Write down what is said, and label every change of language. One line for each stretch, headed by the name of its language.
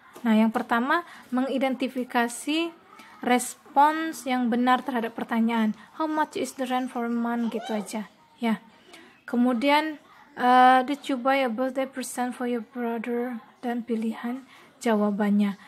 Indonesian: Nah, yang pertama mengidentifikasi respons yang benar terhadap pertanyaan.
English: How much is the rent for a month?
Indonesian: Gitu aja ya. Kemudian
English: did you buy a birthday present for your brother?
Indonesian: Dan pilihan jawabannya.